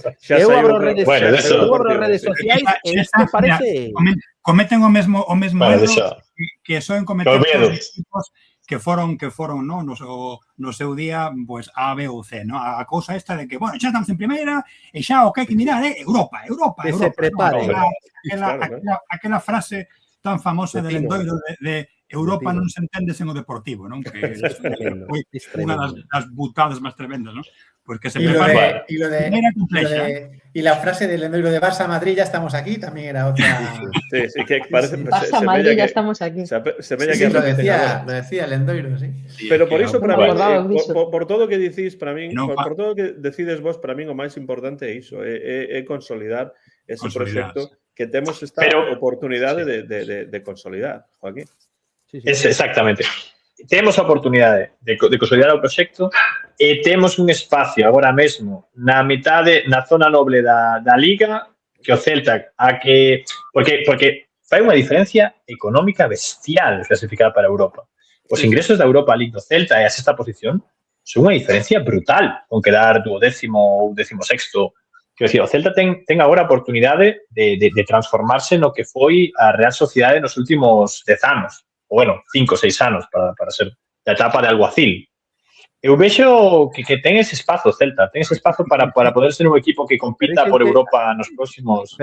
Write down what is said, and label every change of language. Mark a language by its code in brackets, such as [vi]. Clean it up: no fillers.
[gl] Eu abro redes sociais e isto parece... Cometen o mesmo erro que soen cometer os equipos que foron no seu día pues A, B ou C, no? A cousa esta de que, bueno, xa estamos en primeira e xa o que hai que mirar é Europa. Que se prepare. Aquela frase tan famosa del Endoiro de Europa non se entende sen o Deportivo, non? Que foi unha das butadas máis tremendas, non? Pues que se prepare. [es] Y la frase del Endoiro de Barça-Madrid, ya estamos aquí, también era otra. Sí, que parece. Barça-Madrid, ya estamos aquí. Se veía que lo decía el Endoiro, sí. [gl] Pero por iso, para mí, por todo o que dicís, para mí, por todo o que decides vos, para mí, o máis importante é iso, é consolidar ese proxecto que temos esta oportunidade de consolidar, Joaquín. Exactamente. Temos a oportunidade de consolidar o proxecto e temos un espacio agora mesmo na metade, na zona noble da Liga, que o Celta porque fai unha diferencia económica bestial clasificar para Europa. Os ingresos da Europa League do Celta e a sexta posición son unha diferencia brutal con quedar 12º ou 16º. Quero dicir, o Celta ten agora a oportunidade de transformarse no que foi a Real Sociedade nos últimos 10 anos. O, bueno, 5 ou 6 anos para ser a etapa de alguacil. Eu vexo que ten ese espazo, Celta, ten ese espazo para poder ser un equipo que compita por Europa nos próximos...